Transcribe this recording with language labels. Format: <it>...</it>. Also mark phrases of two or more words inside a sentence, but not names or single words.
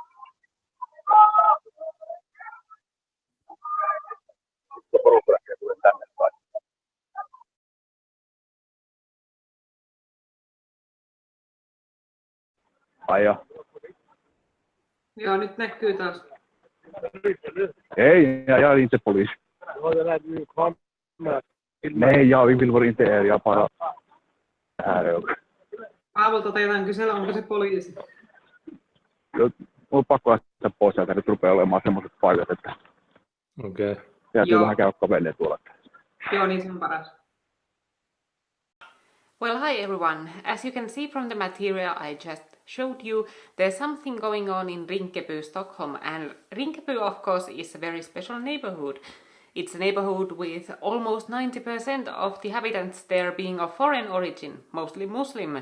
<fi>Porukka tulee tänne päin. Ai joo. Joo, nyt näkyy taas. Ei,</fi> <sv>jag är inte polis. Nej, jag vill inte er. Jag bara... Här är jag.</sv> <fi>Aavolta teidän kysellä, onko se poliisi? Mulla on pakko lähteä pois sieltä, nyt rupeaa olemaan semmoiset paikat, että... Okei. Täytyy vähän käydä kavelee tuolla. Joo, niin se on paras.</fi> <en>Well, hi everyone. As you can see from the material I just showed you, there's something going on in Rinkeby, Stockholm, and Rinkeby, of course, is a very special neighborhood. It's a neighborhood with almost 90% of the inhabitants there being of foreign origin, mostly Muslim.</en>